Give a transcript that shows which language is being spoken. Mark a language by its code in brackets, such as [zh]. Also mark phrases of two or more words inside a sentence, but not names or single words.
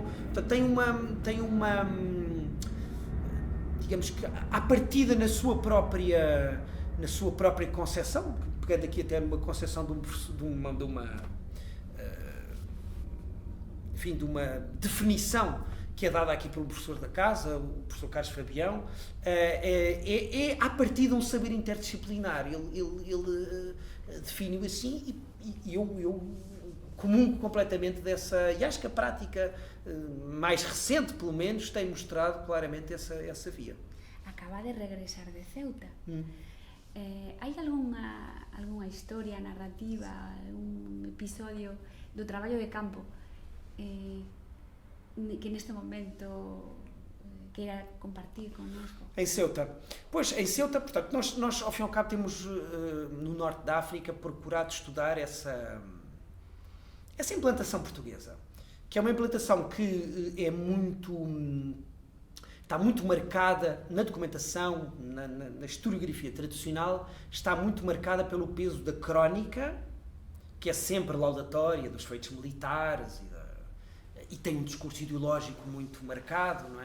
[pt] Portanto, tem uma digamos que à partida na sua própria concepção, pegando aqui até numa concepção de uma definição que é dada aqui pelo professor da casa, o professor Carlos Fabião, é à partida um saber interdisciplinar. Ele define-o assim e eu comungo completamente dessa, e acho que a prática mais recente, pelo menos, tem mostrado claramente essa via. [gl] Acaba de regressar de Ceuta. Hai alguma história narrativa, algún episodio do traballo de campo que neste momento queira compartir connosco? [pt] Em Ceuta. Pois, em Ceuta, portanto, nós ao fim e ao cabo temos no norte da África procurado estudar essa implantação portuguesa, que é uma implantação que está muito marcada na documentação, na historiografia tradicional, está muito marcada pelo peso da crónica, que é sempre laudatória dos feitos militares e tem um discurso ideológico muito marcado, não é?